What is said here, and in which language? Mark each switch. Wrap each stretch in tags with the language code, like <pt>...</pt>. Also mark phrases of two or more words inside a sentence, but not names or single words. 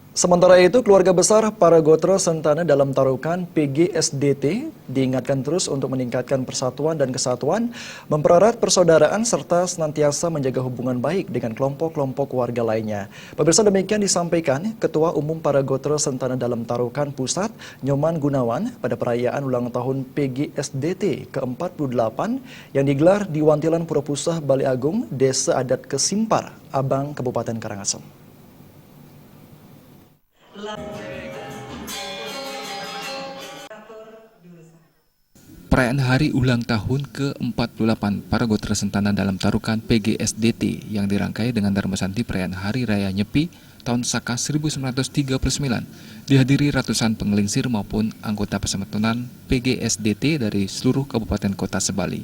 <id>Sementara itu, keluarga besar Paragotro Sentana dalam tarukan PGSDT diingatkan terus untuk meningkatkan persatuan dan kesatuan, mempererat persaudaraan serta senantiasa menjaga hubungan baik dengan kelompok-kelompok warga lainnya. Pemirsa, demikian disampaikan Ketua Umum Paragotro Sentana dalam tarukan Pusat, Nyoman Gunawan, pada perayaan ulang tahun PGSDT ke-48 yang digelar di Wantilan Pura Pusah, Bali Agung, Desa Adat Kesimpar, Abang, Kabupaten Karangasem. Perayaan hari ulang tahun ke-48 Paragotro Sentana dalam tarukan PGSDT yang dirangkai dengan Dharmasanti perayaan Hari Raya Nyepi tahun Saka 1939 dihadiri ratusan pengelingsir maupun anggota persatuan PGSDT dari seluruh kabupaten kota sebali.</id>